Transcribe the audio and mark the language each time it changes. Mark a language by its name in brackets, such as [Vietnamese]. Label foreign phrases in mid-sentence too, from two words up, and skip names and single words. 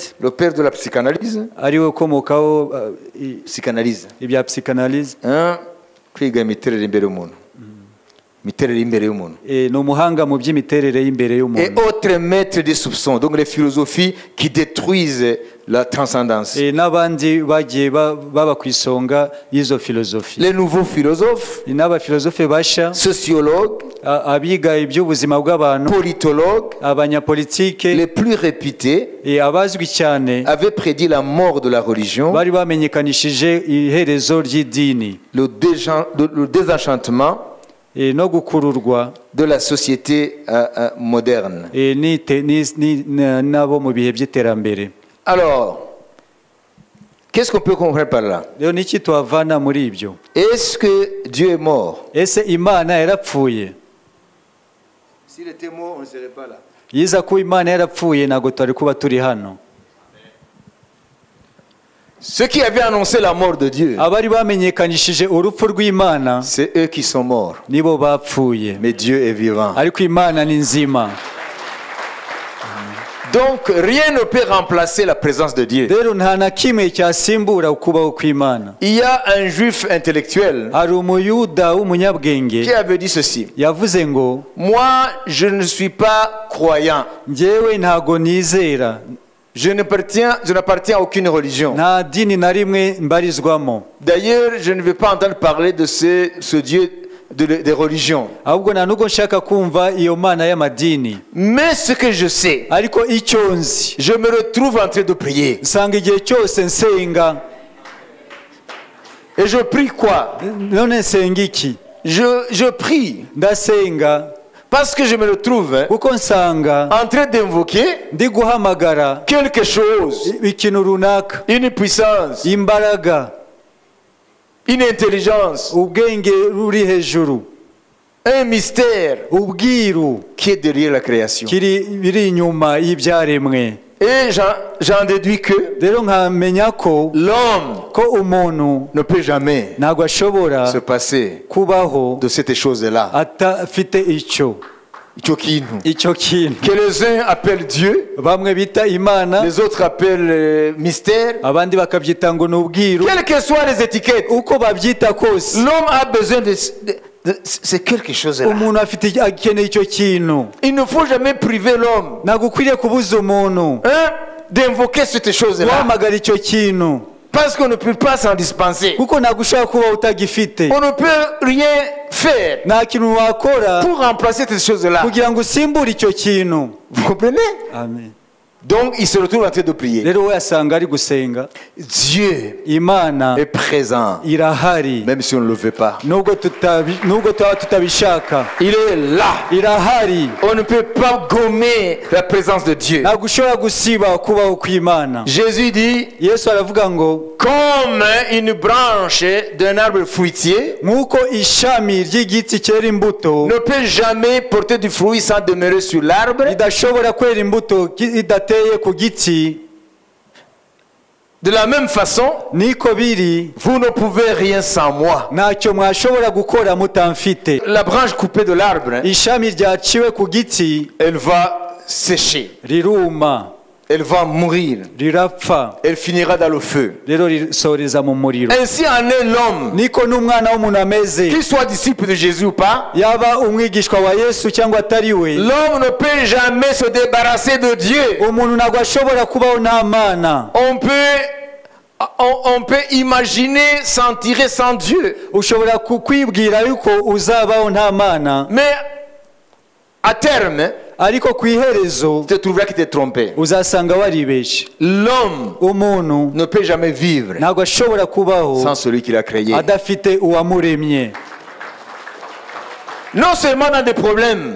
[French] le père de la psychanalyse. [Kinyarwanda] ariwe ukomokaho [French] Psychanalyse. [Kinyarwanda] ibya psychanalyse. Kwiga imiterere imbere y'umuntu. Imiterere imbere y'umuntu. Ni umuhanga mu by'imiterere y'imbere [French] Et [Kinyarwanda] y'umuntu. [French] autres maîtres des soupçons, donc les philosophies qui détruisent la transcendance. [Kinyarwanda] N'abandi bagiye baba ku isonga y'izo filozofi. [French] Les nouveaux philosophes, [Kinyarwanda] N'abafilozofe basha, [French] sociologues, [Kinyarwanda] abiga iby'ubuzima bw'abantu, [French] politologues, [Kinyarwanda] abanyapolitike, [French] les plus réputés, [Kinyarwanda] abazwi cyane [French] avaient prédit la mort de la religion, [Kinyarwanda] bari bamenyekanishije iherezo ry'idini, [French] le désenchantement [Kinyarwanda] no gukururwa [French] de la société moderne. [Kinyarwanda] nabo mu bihe by'iterambere. [French] Alors, qu'est-ce qu'on peut comprendre par là? [Kinyarwanda] Rero niki twavana muri ibyo? [French] Est-ce que Dieu est mort? [Kinyarwanda] Ese Imana yarapfuye? [French] S'il était mort, on ne serait pas là. [Kinyarwanda] Yiza ko Imana yarapfuye ntabwo twari kuba turi hano. [French] Ceux qui avaient annoncé la mort de Dieu, [Kinyarwanda] Abari bamenyekanishije urupfu rw'Imana [French] c'est eux qui sont morts. [Kinyarwanda] nibo bapfuye. [French] Mais Dieu est vivant. [Kinyarwanda] Ariko Imana ni nzima. [French] Donc rien ne peut remplacer la présence de Dieu. [Kinyarwanda] Rero nta na kimwe cyasimbura ukubaho kw'Imana. [French] Il y a un juif intellectuel [Kinyarwanda] Hari umuyuda w'umunyabwenge [French] qui avait dit ceci: [Kinyarwanda] yavuze ngo, [French] moi je ne suis pas croyant, [Kinyarwanda] njyewe ntago nizera, [French] je n'appartiens à aucune religion. [Kinyarwanda] nta dini na rimwe mbarizwamo. [French] D'ailleurs, je ne vais pas entendre parler de ce Dieu des religions. [Kinyarwanda] Ahubwo nta nubwo nshaka kumva iyo mana y'amadini. [French] Mais ce que je sais, [Kinyarwanda] Ariko icyo nzi, [French] je me retrouve en train de prier. [Kinyarwanda] nsanga igihe cyose nsenga. [French] Et je prie quoi? [Kinyarwanda] None nsenga iki? [French] Je prie [Kinyarwanda] Ndasenga [French] parce que je me retrouve [Kinyarwanda] kuko nsanga [French] en train d'invoquer [Kinyarwanda] ndi guhamagara [French] quelque chose, [Kinyarwanda] ikintu runaka, [French] une puissance, [Kinyarwanda] imbaraga, [French] une intelligence, [Kinyarwanda] ubwenge ruri hejuru, [French] un mystère [Kinyarwanda] ubwiru [French] qui est derrière la création. [Kinyarwanda] biri inyuma y'ibyaremwe. [French] Et j'en déduis que [Kinyarwanda] Rero nkamenya ko [French] l'homme [Kinyarwanda] umuntu [French] ne peut jamais [Kinyarwanda] ntabwo ashobora [French] se passer [Kinyarwanda] kubaho [French] de cette chose-là. [Kinyarwanda] atafite icyo kintu. [French] Que les uns appellent Dieu, [Kinyarwanda] Bamwe bita Imana, [French] les autres appellent mystère. [Kinyarwanda] abandi bakabyita ngo ni ubwiru. [French] Quelles que soient les étiquettes, [Kinyarwanda] Uko babyita kose, [French] l'homme a besoin de c'est quelque chose là. [Kinyarwanda] umuntu akeneye icyo kintu. [French] Il ne faut jamais priver l'homme [Kinyarwanda] Ntabwo ukwiriye kubuza umuntu [French] d'invoquer cette chose là, [Kinyarwanda] guhamagara icyo kintu, [French] parce qu'on ne peut pas s'en dispenser. [Kinyarwanda] kuko ntabwo ushobora kuba utagifite. [French] On ne peut rien faire [Kinyarwanda] Nta kintu wakora [French] pour remplacer cette chose là. [Kinyarwanda] kugira ngo usimbure icyo kintu. [French] Vous comprenez? Amen. Donc il se retrouve en train de prier. [Kinyarwanda] Rero we asanga ari gusenga. [French] Dieu [Kinyarwanda] Imana [French] est présent, [Kinyarwanda] irahari, [French] même si on ne le veut pas. [Kinyarwanda] nubwo twaba tutabishaka. [French] Il est là. [Kinyarwanda] Irahari. [French] On ne peut pas gommer la présence de Dieu. [Kinyarwanda] Ntabwo ushobora gusiba kubaho kw'Imana. [French] Jésus dit, [Kinyarwanda] Yesu aravuga ngo, [French] comme une branche d'un arbre fruitier [Kinyarwanda] nk'uko ishami ry'igiti cyera imbuto [French] ne peut jamais porter du fruit sans demeurer sur l'arbre, [Kinyarwanda] ridashobora kwera imbuto idateye ku giti, [French] de la même façon, [Kinyarwanda] niko biri, [French] vous ne pouvez rien sans moi. [Kinyarwanda] ntacyo mwashobora gukora mutamfite. [French] La branche coupée de l'arbre, [Kinyarwanda] Ishami ryaciwe ku giti [French] elle va sécher. [Kinyarwanda] riruma. [French] elle va mourir. [Kinyarwanda] rirapfa [French] Elle finira dans le feu. [Kinyarwanda] rero risoreza mu muriro. [French] Ainsi en est l'homme, [Kinyarwanda] niko n'umwana w'umuntu ameze, [French] qu'il soit disciple de Jésus ou pas. [Kinyarwanda] yaba umwigishwa wa Yesu cyangwa atari we, [French] L'homme ne peut jamais se débarrasser de Dieu. [Kinyarwanda] umuntu ntabwo ashobora kubaho nta Mana. [French] On peut imaginer s'en tirer sans Dieu. [Kinyarwanda] ushobora kwibwira yuko uzabaho nta Mana, [French] Mais à terme, [Kinyarwanda] ariko ku iherezo [French] tu te trouveras qu'il t'est trompé. [Kinyarwanda] uzasanga waribeshye. [French] L'homme [Kinyarwanda] umuntu [French] ne peut jamais vivre [Kinyarwanda] ntabwo ashobora kubaho [French] sans celui qui l'a créé. [Kinyarwanda] adafite uwamuremye, [French] Non seulement dans des problèmes,